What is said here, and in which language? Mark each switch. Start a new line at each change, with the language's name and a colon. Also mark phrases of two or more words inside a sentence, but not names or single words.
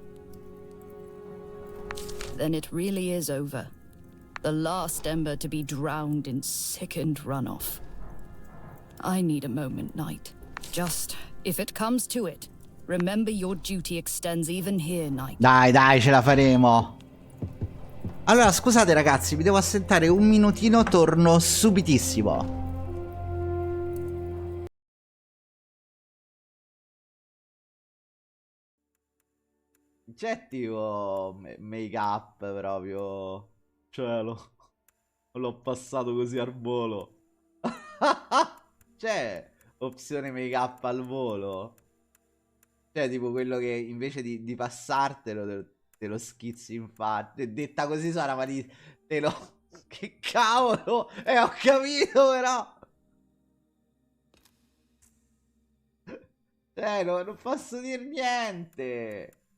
English: Then it really is over. The last ember to be drowned in sickened runoff. I need a moment, Knight. Just, if it comes to it, remember your duty extends even here, Knight.
Italian: Dai, ce la faremo. Allora, scusate ragazzi, mi devo assentare un minutino, torno subitissimo. C'è tipo make up proprio. Cielo. L'ho passato così al volo. C'è opzione make up al volo. Cioè tipo quello che invece di passartelo te lo schizzi in faccia. Detta così suona ma te lo... Che cavolo. Ho capito però. Cioè non posso dire niente.